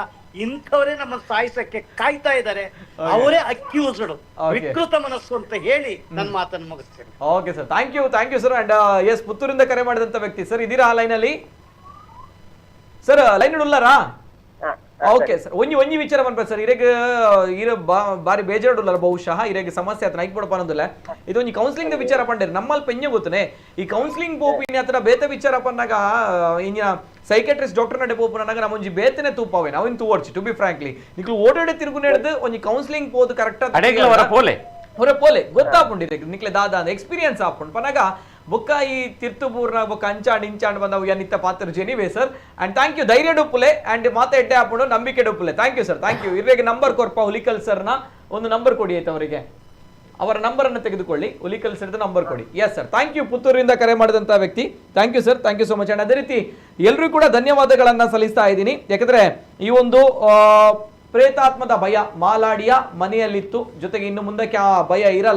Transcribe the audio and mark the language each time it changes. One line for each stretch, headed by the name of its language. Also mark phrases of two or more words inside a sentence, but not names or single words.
Kannada: ಇಂಥವರೇ ನಮ್ಮ ಸಾಯಿಸಕ್ಕೆ ಕಾಯ್ತಾ ಇದ್ದಾರೆ. ಅವರೇ ಅಕ್ಯೂಸ್ಡ್, ವಿಕೃತ ಮನಸ್ಸು ಅಂತ ಹೇಳಿ ನನ್ನ ಮಾತನ್ನು ಮುಗಿಸ್ತೇನೆ.
English: Okay sir, thank you sir. and yes,
Kannada: ಪುತ್ತೂರಿಂದ ಕರೆ ಮಾಡಿದಂತ ವ್ಯಕ್ತಿ ಸರ್, ಇದೀರಾ ಲೈನ್ ಅಲ್ಲಿ?
Tulu: ಸರ್ ಲೈನ್ ಉಳ್ಳಾರಾ?
English: Okay sir,
Tulu: ಒಂಜಿ ವಿಚಾರ ಬಂದ್ರೆ ಸರ್, ಇರ ಬಾರಿ ಬೇಜಾರುಳ್ಳಾರ ಬಹುಶಃ ಇರೆಗೆ ಸಮಸ್ಯೆ ಆತ ನೈಕ್ ಪಡಪ ಅನ್ನೋದಿಲ್ಲ. ಇದು ಒಂಜಿ ಕೌನ್ಸಿಲಿಂಗ್ ವಿಚಾರ ಪಂಡೇರಿ ನಮ್ಮಲ್ಲಿ ಪೆಂಜೆ ಗೊತ್ತನೆ ಈ ಕೌನ್ಸಿಲಿಂಗ್ ಪೋಪಿನ ಹತ್ರ ಬೇತೆ ವಿಚಾರ ಪನ್ನಾಗ ಇಂಜಿನ
English: psychiatrist doctor
Tulu: ನಡೆ ಪೋಪನಾಗ ನಮ್ಮ ಒಂಜಿ ಬೇತನೆ ತೂಪಾವೆ ನಾವಿನ್ ತೂವರ್ಚಿ
English: to be frankly
Tulu: ನಿಕ್ಲು ಓಡಾಡೆ ತಿರುಗು ನಡೆದು ಒಂಜಿ ಕೌನ್ಸಿಲಿಂಗ್ ಪೋದು ಕರೆಕ್ಟ್ ಹೊರ ಪೋಲೆ ಗೊತ್ತಾಪುಂಡಿದೆ ನಿಕ್ಲೆ ದಾದ ಎಕ್ಸ್ಪೀರಿಯನ್ಸ್ ಆಪುಂಡು ಪನ್ನಾಗ ಬೊಕ್ಕ ಈ ತಿರ್ತುಪೂರ್ನ ಬೊಕ್ಕ ಅಂಚಾಂಡ್ ಇಂಚಾಂಡ್ ಬಂದವು ಯನಿತ್ತ ಪಾತ್ರ ಜೆನಿವೆ ಸರ್.
English: and thank you,
Tulu: ಧೈರ್ಯ ಡೊಪ್ಪುಲೆ ಅಂಡ್ ಮಾತೆ ಎಡ್ಡೆ ಹಾಕೊಂಡು ನಂಬಿಕೆ ಡೊಪ್ಪುಲೆ.
English: Thank you sir, thank you.
Kannada: ಇವ್ರಿಗೆ ನಂಬರ್ ಕೊರ್ಪ ಹುಲಿಕಲ್ ಸರ್ನ ಒಂದು ನಂಬರ್ ಕೊಡಿ ಆಯ್ತು, ಅವರಿಗೆ ಅವರ ನಂಬರ್ ಅನ್ನು ತೆಗೆದುಕೊಳ್ಳಿ, ಹುಲಿಕಲ್ ಸರ್ದ ನಂಬರ್ ಕೊಡಿ.
English: Yes sir, thank you.
Kannada: ಪುತ್ತೂರಿಂದ ಕರೆ ಮಾಡಿದಂತ ವ್ಯಕ್ತಿ,
English: thank you sir, thank you so much.
Kannada: ಅಂಡ್ ಅದೇ ರೀತಿ ಎಲ್ರಿಗೂ ಕೂಡ ಧನ್ಯವಾದಗಳನ್ನ ಸಲ್ಲಿಸ್ತಾ ಇದ್ದೀನಿ. ಯಾಕಂದ್ರೆ ಈ ಒಂದು ಪ್ರೇತಾತ್ಮದ ಭಯ ಮಾಲಾಡಿಯ ಮನೆಯಲ್ಲಿತ್ತು, ಜೊತೆಗೆ ಇನ್ನು ಮುಂದಕ್ಕೆ ಆ ಭಯ ಇರಲ್ಲ.